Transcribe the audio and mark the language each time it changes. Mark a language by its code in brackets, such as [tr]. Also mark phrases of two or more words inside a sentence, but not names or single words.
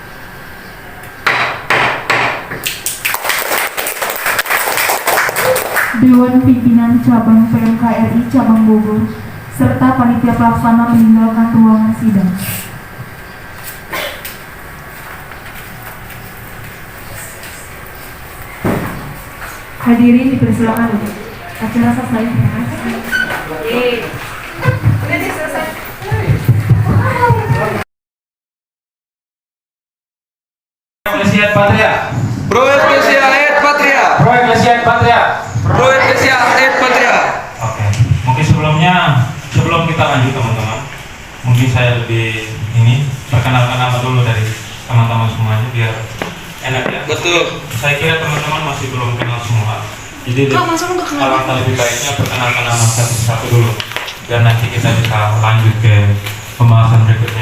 [id] Dewan Pimpinan Cabang PMKRI Cabang Bogor serta panitia pelaksana meninggalkan ruangan sidang. Hadirin dipersilakan duduk. Acara selesai. Terima kasih. Udah deh, selesai. [la] Ecclesia Patria. Proyek Ecclesia Patria. Proyek Ecclesia Patria. Proyek Ecclesia Patria. [id] Oke. Mungkin sebelum kita lanjut teman-teman, mungkin mungkin saya lebih ini perkenalkan nama dulu dari teman-teman semuanya biar enak ya. Betul. Saya kira teman-teman masih belum kenal semua. Jadi Kak, masa lu nggak kenal? alangkah lebih baiknya perkenalkan nama satu-satu dulu biar nanti kita bisa lanjut ke pembahasan berikutnya.